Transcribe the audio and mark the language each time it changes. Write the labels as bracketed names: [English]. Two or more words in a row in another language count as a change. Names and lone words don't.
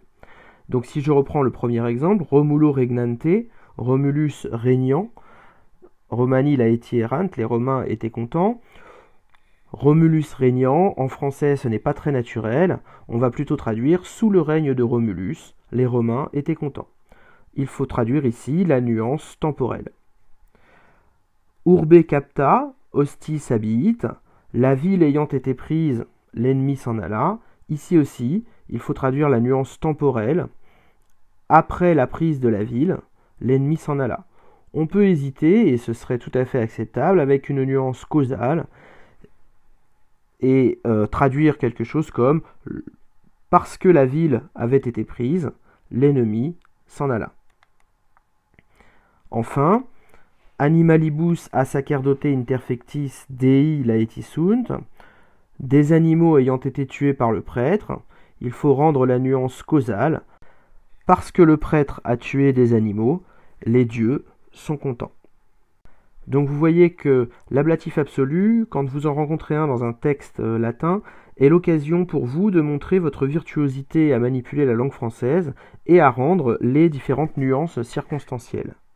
[French] Donc si je reprends le premier exemple, [Latin] Romulo regnante, [French] Romulus régnant, [Latin] Romani laeti errant, [French] les Romains étaient contents. Romulus régnant, en français ce n'est pas très naturel, on va plutôt traduire sous le règne de Romulus, les Romains étaient contents. Il faut traduire ici la nuance temporelle. [Latin] Urbe capta, hostis habiit, [French] la ville ayant été prise, l'ennemi s'en alla. Ici aussi, il faut traduire la nuance temporelle. Après la prise de la ville, l'ennemi s'en alla. On peut hésiter, et ce serait tout à fait acceptable, avec une nuance causale, et traduire quelque chose comme « parce que la ville avait été prise, l'ennemi s'en alla ». Enfin, [Latin] animalibus a sacerdote interfectis dei laeti sunt, [French] des animaux ayant été tués par le prêtre, il faut rendre la nuance causale, parce que le prêtre a tué des animaux, les dieux sont contents. Donc vous voyez que l'ablatif absolu, quand vous en rencontrez un dans un texte latin, est l'occasion pour vous de montrer votre virtuosité à manipuler la langue française et à rendre les différentes nuances circonstancielles.